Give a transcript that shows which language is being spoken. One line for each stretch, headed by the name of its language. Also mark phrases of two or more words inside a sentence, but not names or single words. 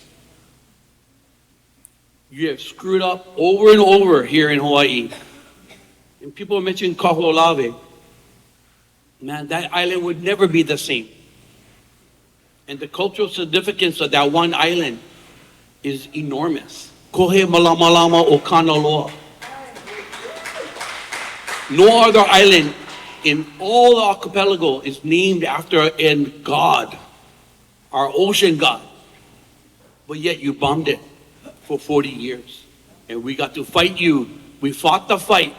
English: You have screwed up over and over here in Hawaii. And people mention Kaho'olawe. Man, that island would never be the same. And the cultural significance of that one island is enormous.
Hawaiian: Kohe malamalama o Kanaloa.
English: No other island in all the archipelago is named after a god, our ocean god. But yet you bombed it for 40 years. And we got to fight you. We fought the fight.